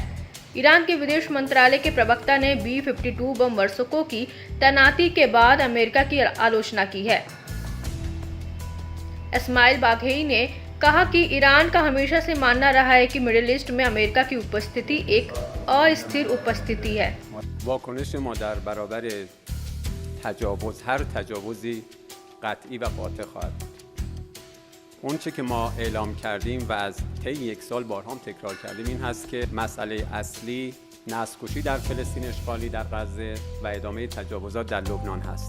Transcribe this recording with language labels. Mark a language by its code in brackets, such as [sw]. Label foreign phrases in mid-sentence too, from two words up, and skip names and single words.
[hi] ईरान के विदेश मंत्रालय के प्रवक्ता ने B-52 बम वर्षकों की तैनाती के बाद अमेरिका की आलोचना की है। इस्माइल बाघेई ने कहा कि ईरान का हमेशा से मानना रहा है कि मिडिल ईस्ट में अमेरिका की उपस्थिति एक अस्थिर उपस्थिति है। [fa] واکنش ما در برابر تجاوز هر تجاوزی قطعی و قاطع خواهد بود. اون چه که ما اعلام کردیم و از طی 1 سال بارها هم تکرار کردیم این هست که مسئله اصلی نسل‌کشی در فلسطین اشغالی در غزه و ادامه تجاوزات در لبنان هست.